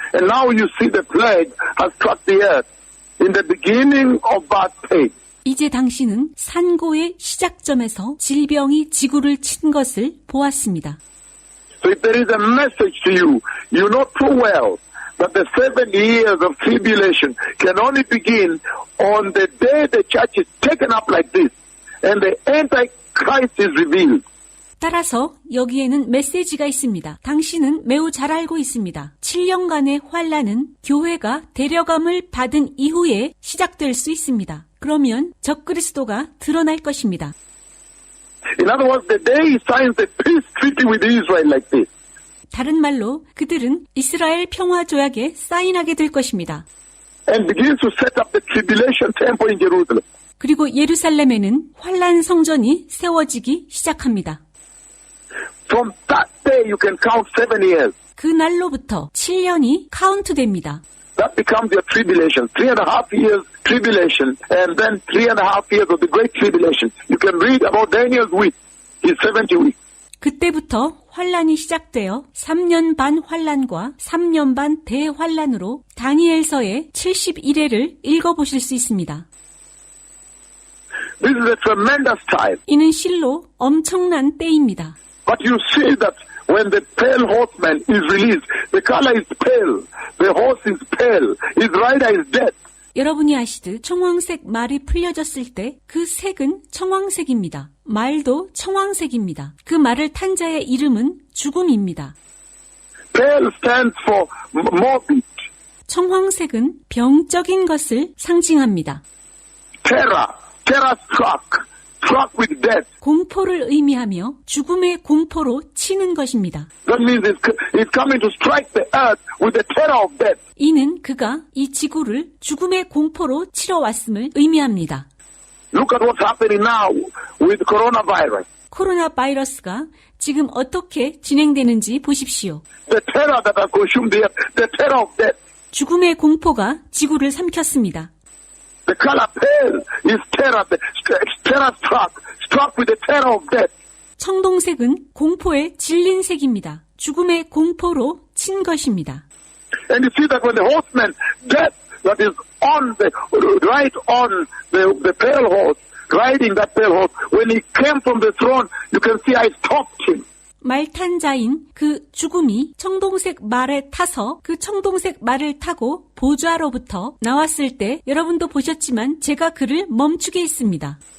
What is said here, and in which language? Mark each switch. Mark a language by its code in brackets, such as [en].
[en] And now you see the plague has struck the earth in the beginning of that pain. [ko] 이제 당신은 산고의 시작점에서 질병이 지구를 친 것을 보았습니다. [en] So if there is a message to you, you know too well that the 7 years of tribulation can only begin on the day the church is taken up like this and the Antichrist is revealed. [ko] 따라서 여기에는 메시지가 있습니다. 당신은 매우 잘 알고 있습니다. 7년간의 환란은 교회가 데려감을 받은 이후에 시작될 수 있습니다. 그러면 적그리스도가 드러날 것입니다. [en] In other words, the day he signs the peace treaty with Israel like this, [ko] 다른 말로 그들은 이스라엘 평화 조약에 사인하게 될 것입니다. [en] and begins to set up the tribulation temple in Jerusalem. [ko] 그리고 예루살렘에는 환란 성전이 세워지기 시작합니다. [en] From that day you can count 7 years. [ko] 그 날로부터 7년이 카운트됩니다. [en] That becomes your tribulation. 3.5 years tribulation, and then 3.5 years of the great tribulation. You can read about Daniel's week, his 70 weeks. [ko] 그때부터 환란이 시작되어 3년 반 환란과 3년 반 대환란으로 다니엘서의 71회를 읽어보실 수 있습니다. [en] This is a tremendous time. [ko] 이는 실로 엄청난 때입니다. [en] But you see that when the pale horseman is released, the color is pale, the horse is pale, his rider is dead. [ko] 여러분이 아시듯 청황색 말이 풀려졌을 때 그 색은 청황색입니다. 말도 청황색입니다. 그 말을 탄 자의 이름은 죽음입니다. [en] Pale stands for morbid. [ko] 청황색은 병적인 것을 상징합니다. [en] Terror struck with death. [ko] 공포를 의미하며 죽음의 공포로 치는 것입니다. [en] That means it's coming to strike the earth with the terror of death. [ko] 이는 그가 이 지구를 죽음의 공포로 치러 왔음을 의미합니다. [en] Look at what's happening now with coronavirus. [ko] 코로나 바이러스가 지금 어떻게 진행되는지 보십시오. [en] The terror that has consumed the earth, the terror of death. [ko] 죽음의 공포가 지구를 삼켰습니다. [en] The color pale is terror, terror struck with the terror of death. [ko] 청동색은 공포에 질린 색입니다. 죽음의 공포로 친 것입니다. [en] And you see that when the horseman, death, that is right on the pale horse, riding that pale horse, when he came from the throne, you can see I stopped him. [ko] 말탄 자인 그 죽음이 청동색 말에 타서 그 청동색 말을 타고 보좌로부터 나왔을 때 여러분도 보셨지만 제가 그를 멈추게 했습니다.